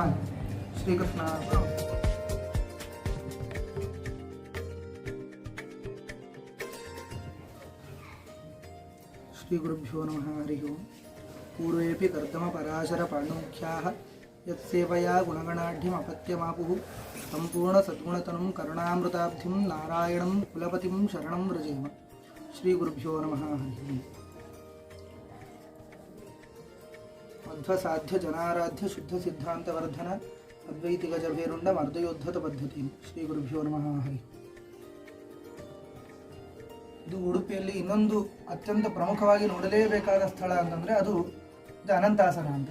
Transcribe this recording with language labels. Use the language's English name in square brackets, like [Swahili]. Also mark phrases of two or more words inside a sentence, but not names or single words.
[Sanskrit] ಶ್ರೀಕೃಷ್ಣ. ಶ್ರೀ ಗುರುಭ್ಯೋ ನಮಃ. ಹರಿ ಓಂ. ಪೂರ್ವೇಪಿ ಕರ್ದಮ ಪರಾಶರ ಪಾಂಡುಖ್ಯಾಃ ಯತ್ಸೇವಯಾ ಗುಣಗಣಾಢ್ಯಮಪತ್ಯಮಾಪುಃ ಸಂಪೂರ್ಣ ಸದ್ಗುಣತನಂ ಕರುಣಾಮೃತಾಬ್ಧಿಂ ನಾರಾಯಣಂ ಕುಲಪತಿಂ ಶರಣಂ ವ್ರಜೇಮ. ಶ್ರೀ ಗುರುಭ್ಯೋ ನಮಃ. ಹರಿ ಓಂ. ಮಧ್ವಸಾಧ್ಯ ಜನಾರಾಧ್ಯ ಶುದ್ಧ ಸಿದ್ಧಾಂತವರ್ಧನ ಅದ್ವೈತಿಕ ಜಭೇರುಂಡ ಮರ್ದಯೋದ್ಧತ ಪದ್ಧತಿ. ಶ್ರೀ ಗುರುಭ್ಯೋ ನಮಃ. ಹರಿ. [Kannada] ಇದು ಉಡುಪಿಯಲ್ಲಿ ಇನ್ನೊಂದು ಅತ್ಯಂತ ಪ್ರಮುಖವಾಗಿ ನೋಡಲೇಬೇಕಾದ ಸ್ಥಳ ಅಂತಂದರೆ ಅದು ಅನಂತಾಸನ ಅಂತ.